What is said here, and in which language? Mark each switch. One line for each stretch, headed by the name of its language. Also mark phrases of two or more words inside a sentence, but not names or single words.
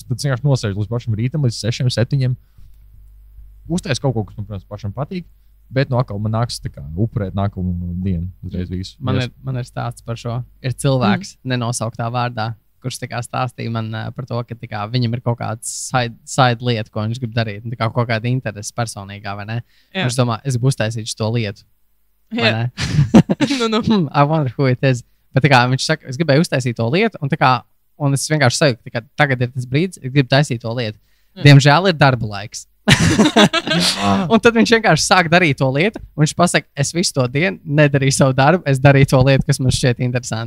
Latvian: Tad vienkārši nosēžu līdz pašam rītam, līdz 6, 7, uztais kaut ko, kas man, protams, pašam patīk, bet atkal man nāks tā kā upurēt nākamu dienu, uzreiz visu. Man ir stāsts par šo. Ir cilvēks nenosauktā vārdā, kurš stāstīja man par to, ka viņam ir kaut kāda side lieta, ko viņš grib darīt. Kaut kāda interese personīgā, vai ne? Viņš domā, es gribu uztaisīt šo lietu. Vai ne?
English: I wonder who it is.
Latvian: Bet viņš saka, es gribēju uztaisīt to lietu, un es vienkārši saku, ka tagad ir tas brīdis, es gribu taisīt to lietu. Diemžēl ir darba laiks. Un tad viņš vienkārši sāk darīt to lietu, un viņš pasaka, es visu to dienu nedarīju savu darbu, es darīju to lietu, kas man šķiet interesanti.